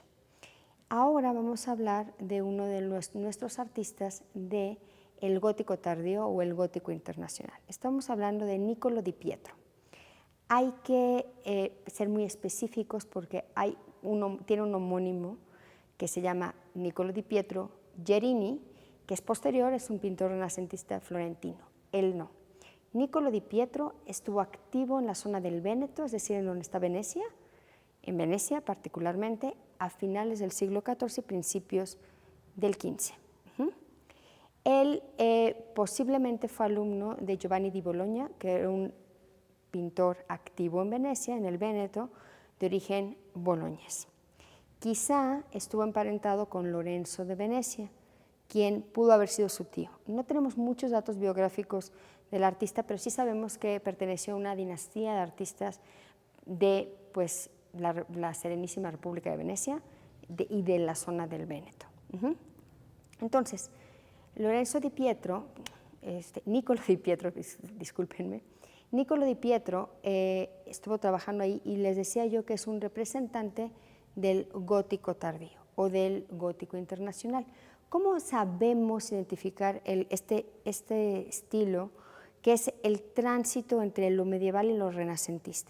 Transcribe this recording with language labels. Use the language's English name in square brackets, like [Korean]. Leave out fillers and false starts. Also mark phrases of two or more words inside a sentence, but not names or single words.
[Spanish] Ahora vamos a hablar de uno de nuestros artistas del gótico tardío o el gótico internacional. Estamos hablando de Niccolò di Pietro. Hay que ser muy específicos porque tiene un homónimo que se llama Niccolò di Pietro Gerini, que es posterior, es un pintor renacentista florentino. Él no. Niccolò di Pietro estuvo activo en la zona del Véneto, es decir, en donde está Venecia, en Venecia particularmente, a finales del siglo XIV y principios del XV. Él posiblemente fue alumno de Giovanni di Bologna, que era un pintor activo en Venecia, en el Véneto, de origen boloñés. Quizá estuvo emparentado con Lorenzo de Venecia, quien pudo haber sido su tío. No tenemos muchos datos biográficos del artista, pero sí sabemos que perteneció a una dinastía de artistas de la Serenísima República de Venecia y de la zona del Véneto. Entonces, Lorenzo di Pietro, Niccolò di Pietro, discúlpenme, Niccolò di Pietro estuvo trabajando ahí y les decía yo que es un representante del gótico tardío o del gótico internacional. ¿Cómo sabemos identificar este estilo que es el tránsito entre lo medieval y lo renacentista?